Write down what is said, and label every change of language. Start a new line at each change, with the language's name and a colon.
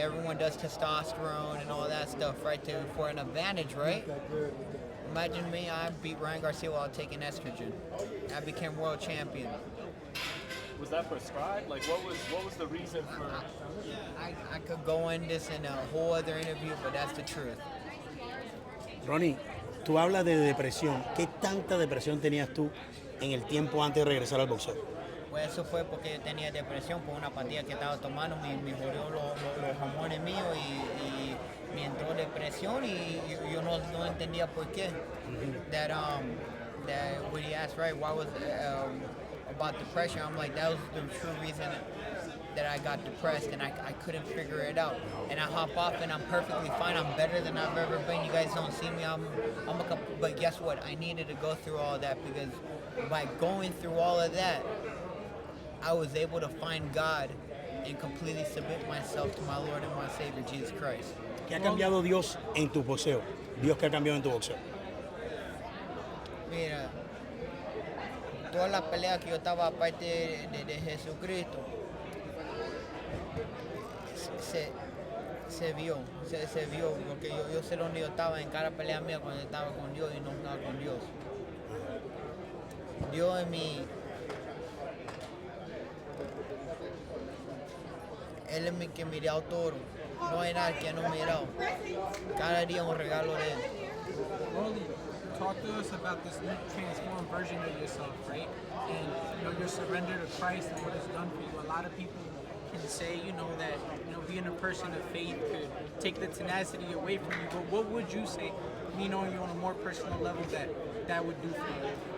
English: Everyone does testosterone and all that stuff, right? For an advantage, right? Imagine me, I beat Ryan Garcia while taking estrogen. I became world champion. Was that prescribed? Like, what was the reason for? I could go in this in a whole other interview, but that's the truth.
Spanish: Ronnie, tú hablas de depresión. ¿Qué tanta depresión tenías tú en el tiempo antes de regresar al boxeo? Pues eso fue porque yo tenía depresión por una pastilla que estaba tomando, me jodió los hormones míos y me entró depresión y yo no entendía por qué.
English: That when he asked, right, why was about depression, I'm like, that was the true reason that I got depressed, and I couldn't figure it out. And I hop off and I'm perfectly fine. I'm better than I've ever been. You guys don't see me. But guess what? I needed to go through all that, because by going through all of that, I was able to find God and completely submit myself to my Lord and my Savior, Jesus Christ.
Spanish: ¿Qué ha cambiado Dios en tu boxeo? Dios, ¿qué ha cambiado en tu boxeo? Mira, todas las peleas que yo estaba aparte de Jesucristo, se vio, porque yo sé dónde yo estaba en cada pelea mía cuando estaba con Dios y no estaba con Dios. Dios en mi... Él es mi que miré al toro. No hay nada que no he mirado. Cada día un regalo de Él.
English: Rolly, talk to us about this new transformed version of yourself, right? And your surrender to Christ and what it's done for you. A lot of people can say, that being a person of faith could take the tenacity away from you. But what would you say, knowing you on a more personal level, that would do for you?